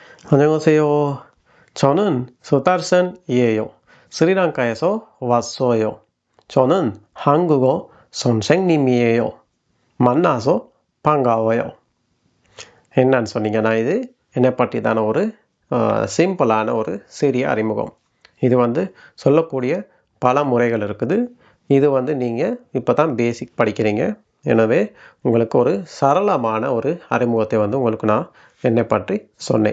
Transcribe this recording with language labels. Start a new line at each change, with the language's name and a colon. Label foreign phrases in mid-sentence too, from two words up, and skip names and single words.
Korean: 안녕하세요. 저는 수달선이에요. 스리랑카에서 왔어요. 저는 한국어 선생님이에요. 만나서 반가워요.
Tamil: என்னன்னு சொன்னீங்கன்னா இது என்னை பற்றிதான ஒரு சிம்பிளான ஒரு சிறிய அறிமுகம். இது சொல்லக்கூடிய பல முறைகள் இருக்குது. இது நீங்கள் இப்போ தான் பேசிக் படிக்கிறீங்க. எனவே உங்களுக்கு ஒரு சரளமான ஒரு அறிமுகத்தை உங்களுக்கு நான் என்னை பற்றி சொன்னேன்.